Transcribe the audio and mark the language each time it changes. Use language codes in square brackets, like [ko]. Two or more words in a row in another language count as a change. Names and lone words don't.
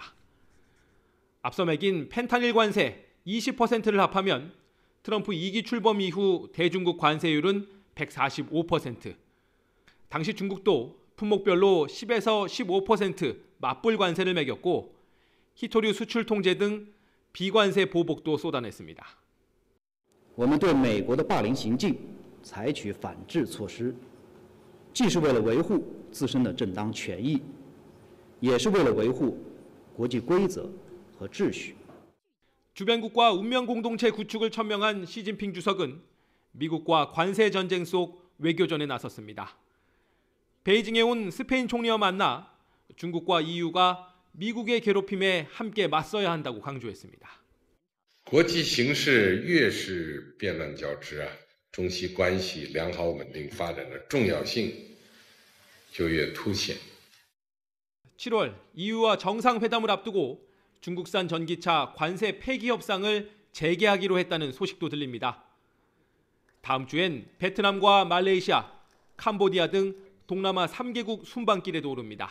[ko] 앞서 매긴 펜타닐 관세 20%를 합하면 트럼프 2기 출범 이후 대중국 관세율은 145%. 당시 중국도 품목별로 10에서 15% 맞불 관세를 매겼고 희토류 수출 통제 등 비관세 보복도 쏟아냈습니다. [zh] 我们对美国的霸凌行径采取反制措施，既是为了维护自身的正当权益，也是为了维护国际规则和秩序。 [ko] 주변국과 운명 공동체 구축을 천명한 시진핑 주석은 미국과 관세 전쟁 속 외교전에 나섰습니다. 베이징에 온 스페인 총리와 만나 중국과 EU가 미국의 괴롭힘에 함께 맞서야 한다고 강조했습니다. [zh] 国际形势越是变乱交织中西关系良好稳定发展的重要性就越凸显。 [ko] 7월 EU와 정상회담을 앞두고 중국산 전기차 관세 폐기 협상을 재개하기로 했다는 소식도 들립니다. 다음 주엔 베트남과 말레이시아, 캄보디아 등 동남아 3개국 순방길에도 오릅니다.